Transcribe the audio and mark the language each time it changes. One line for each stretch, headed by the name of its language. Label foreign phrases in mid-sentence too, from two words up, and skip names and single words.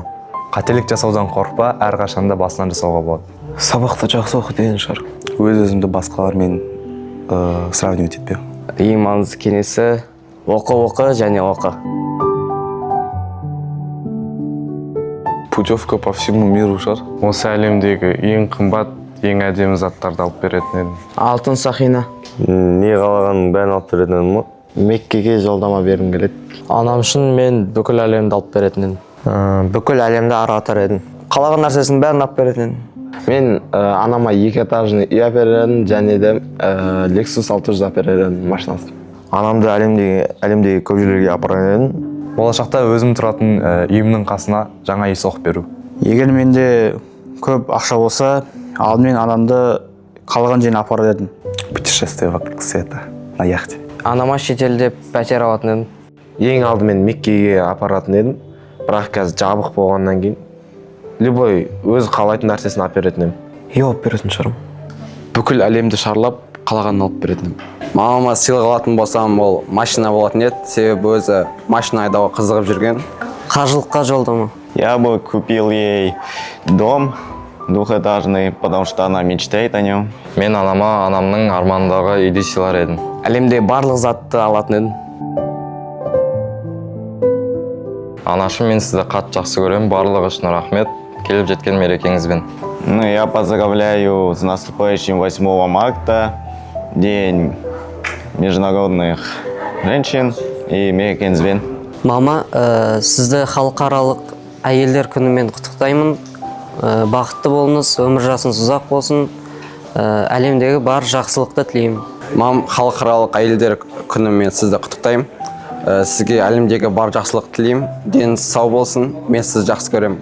Kazakh: Қателік жасаудан қорықпа, әрқашанда басынан жасауға болады. Сабақты жақсы оқы деген шығар. Өз-өзімді басқалармен сравнивать етпе. Ең маңызды кеңесі оқы және оқы.
Russian: Путевка по всему миру шығар.
Kazakh: Осы әлемдегі ең қымбат, ең әдемі заттарды алып беретін едім. Алтын сақина. Не қалағанын бәрін алып беретін едім ма? Меккеге жолдама бергім келеді. Анам үшін мен бүкіл әлемді алып беретін едім. Бүкіл әлемді аратар едім. Қалаған нәрсесін бәрін алып беретін едім. Мен анама 2 этажный үй әперерін және де Lexus 600 әперерін машинасын. Анамды әлемдегі көп жерлерге апарған едім. Болашақта өзім тұратын үйімнің қасына жаңа үй соғып беру. Егер менде көп ақша болса, алдымен анамды қалған жеріне апарар едім.
Russian: Путешествие вокруг света на яхте.
Kazakh: Анама шетелде пәтер алатын едім. Ең алдымен Меккеге апаратын едім. Бірақ қазір жабық болғаннан кейін любой өз қалайтын нәрсесін алып беретін едім. Үй алып беретін шығарым. Бүкіл әлемді шарлап, қалағанын алып беретінім. Мамама сыйлық алатын болсам, ол машина болатын еді, себебі өзі машина айдауға қызығып жүрген. Қажылыққа жолдама.
Russian: Я бы купил ей дом двухэтажный, потому что она мечтает о нем.
Kazakh: Мен анама анамның арманындағы үйді сыйлар едім. Әлемде барлық затты алатын едім. Анашым, мен сізді қатты жақсы көремін. Барлығы үшін рахмет. Келіп жеткен мерекеңізбен.
Russian: Я поздравляю с наступающим 8 марта, День международных женщин и мерекеңізбен.
Kazakh: Мама, сізді халықаралық әйелдер күнімен құттықтаймын. Бақытты болыңыз, өмір жасыңыз ұзақ болсын. Әлемдегі бар жақсылықты тілеймін. Мам, халықаралық әйелдер күнімен сізді құттықтаймын. Сізге әлемдегі бар жақсылық тілеймін. Деніңіз сау болсын, мен сізді жақсы көремін.